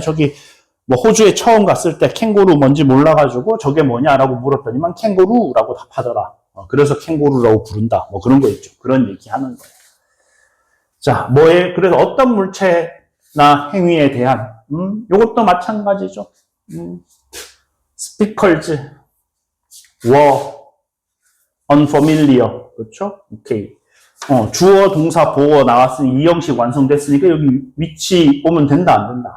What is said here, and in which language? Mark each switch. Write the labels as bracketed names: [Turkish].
[Korean] 저기, 뭐, 호주에 처음 갔을 때 캥거루 뭔지 몰라가지고 저게 뭐냐라고 물었더니만 캥거루라고 답하더라. 그래서 캥거루라고 부른다. 뭐 그런 거 있죠. 그런 얘기 하는 거예요. 자, 그래서 어떤 물체나 행위에 대한, 요것도 마찬가지죠. [English] speakers were unfamiliar. [Korean] 그렇죠? 오케이. 주어, 동사, 보어 나왔으니 이 형식 완성됐으니까 여기 위치 오면 된다, 안 된다?